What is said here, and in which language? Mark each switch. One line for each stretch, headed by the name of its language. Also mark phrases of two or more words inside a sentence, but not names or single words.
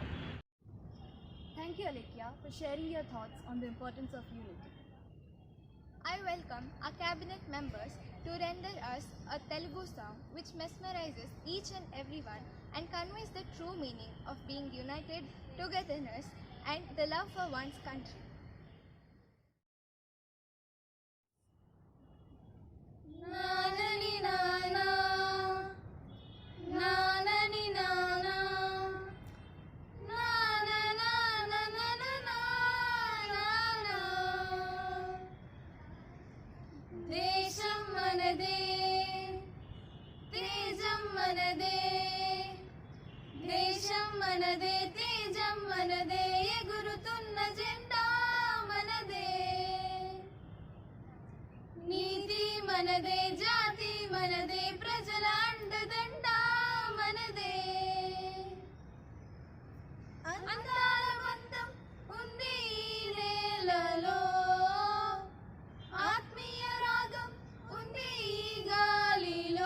English: Thank you, Alekhya, for sharing your thoughts on the importance of unity. I welcome our cabinet members to render us a Telugu song which mesmerizes each and everyone and conveys the true meaning of being united, togetherness, and the love for one's country. Nanani nana, nanani nana, nana nana nana nana.
Telugu: దేశం మనదే, తేజం మనదే, దేశం మనదే, తేజం మనదే, ఎగురుతున్న జెండా మనదే. నీతి మనదే, జాతి మనదే, ప్రజల అండదండ మనదే. అందాల బంధం ఉంది ఈ నేలలో, ఆత్మీయ రాగం ఉంది ఈ గాలిలో.